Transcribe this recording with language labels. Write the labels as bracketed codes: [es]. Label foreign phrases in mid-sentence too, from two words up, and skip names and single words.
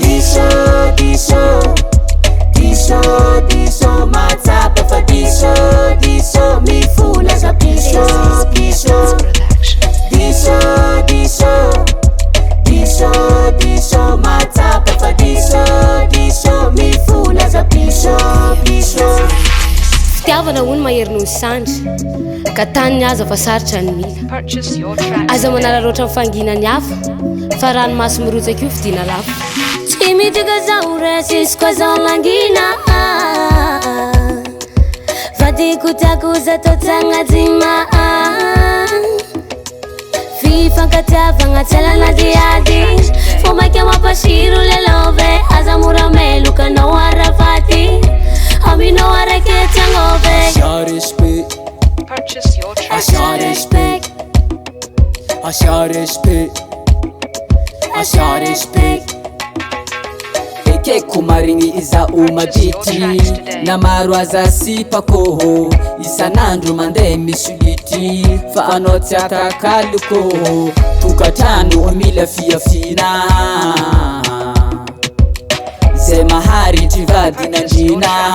[mg] Diso, diso, diso, diso, matsapa fa diso, diso, mifona za diso, diso. Diso, diso, diso, diso, matsapa fa diso, diso, mifona za diso, diso. Fitiavana hono mahery noho ny sandry, ka taniny aza fa sarotra ny mila. [en] Purchase your tracks Aza today. [mg] manara roatra ny fanginany hafa, fa ranomasy mirotsaka io fidina lafo. Tsy midika zaho resy izy koa zaho mangina, vadiko tiako za tô tsy hagnajima. Fifankatiavagna tsy alana diady, fo maika mampasiro le love, aza mora meloka anao arafaty, aminao araiky tsy hagnove. Asia respect. [en] Purchase your tracks Asia today. [mg] respect. Asia respect. Asia respect. Ekeko marigny iza o madity, na maro aza sipakôhô, isan'andro mandeha misolitry. Fa anao tsy atakalokô, tokantrano o mila fiafina, zay maharitry vady nandrina.